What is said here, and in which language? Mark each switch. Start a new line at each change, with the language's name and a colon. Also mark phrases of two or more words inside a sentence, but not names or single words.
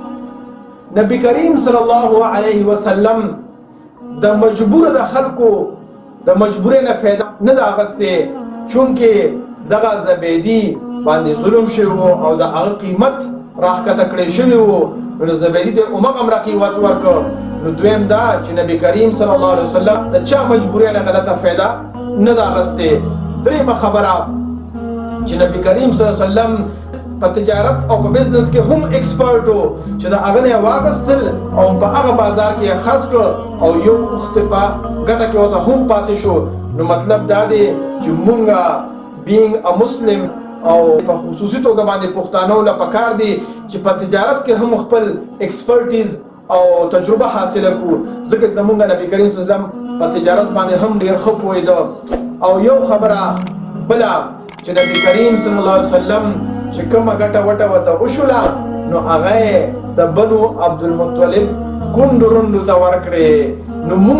Pashto: نبی کریم
Arabic: صلی الله علیه وسلم
Pashto: د مجبور د خلکو د مجبورۍ نه فایده نه ده اخیستې چونکې دغه زبیدي باندې ظلم شوی و او د هغه قیمت راښکته کړی شوی و نو زبیدي ته همغه قیمت ورکړ نو دویم دا چې نبی کریم
Arabic: صلی الله علیه وسلم
Pashto: د چا مجبورۍ نه غلطه فایده نه ده اخیستې دریمه خبره چې نبی کریم
Arabic: صلی الله علیه وسلم
Pashto: په تجارت او په بزنس کې هم ایکسپرټ و چې د هغه نه واغستل او په هغه بازار کې خرڅ کړ او یو وخت په ګټه کې ورته هم پاتې شو نو مطلب دا دی چې مونږه
English: being a Muslim
Pashto: او په خصوصي توګه باندې پښتانه له پکار دي چې په تجارت کې هم خپل ایکسپرټیز او تجربه حاصله کړو ځکه زمونږ نبی کریم
Arabic: صلی الله علیه وسلم
Pashto: په تجارت باندې هم ډیر ښه پوهېده او یو خبره بله چې نبی کریم
Arabic: صلی الله علیه وسلم
Pashto: چې کومه ګټه وټه ورته وشوله نو هغه د بنو عبدالمطلب کونډو رونډو ته ورکړې نو مونږ